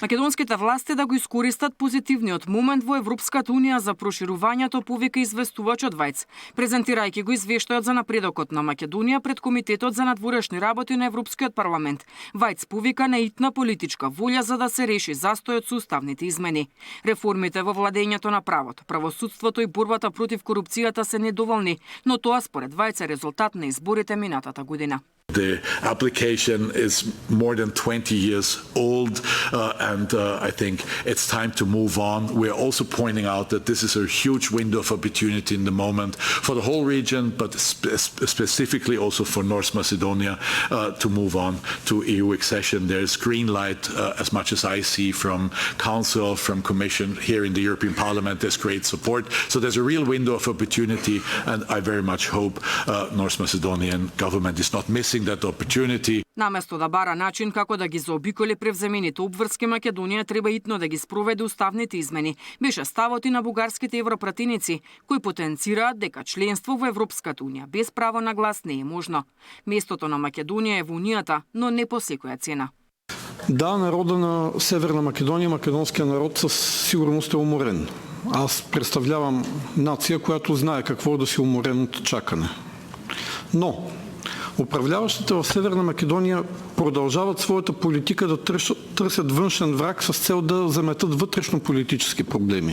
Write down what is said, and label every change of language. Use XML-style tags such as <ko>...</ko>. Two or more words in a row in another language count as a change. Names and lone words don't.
<mk>Македонските власти да го искористат позитивниот момент во Европската унија за проширувањето, повика известувачот Вајц, презентирајќи го извештајот за напредокот на Македонија пред Комитетот за надворешни работи на Европскиот парламент. Вајц повика на итна политичка волја за да се реши застојот со уставните измени. Реформите во владењето на правото, правосудството и борбата против корупцијата се недоволни, но тоа според Вајц е резултат на изборите минатата година.</mk> <en>The application is more than 20 years old, and I think it's time to move on. We're also pointing out that this is a huge window of opportunity in the moment for the whole region, but specifically also for North Macedonia to move on to EU accession. There's green light, as much as I see from Council, from Commission, here in the European Parliament. There's great support. So there's a real window of opportunity, and I very much hope North Macedonian government is not missing that opportunity.</en> <mk>Наместо да бара начин како да ги заобиколи превземените обврски, Македонија треба итно да ги спроведе уставните измени. Беше ставот и на бугарските европратеници, кои потенцираат дека членство во Европската унија без право на глас не е можно. Местото на Македонија е во унијата, но не по секоја цена.</mk> <bg>Да, народа на Северна Македонија, македонскиот народ със сигурност е уморен. Аз представлявам нација която знае какво е да си уморен от чакане. Но управляващите в Северна Македония продължават своята политика да търсят външен враг с цел да заметат вътрешно-политически проблеми.</bg>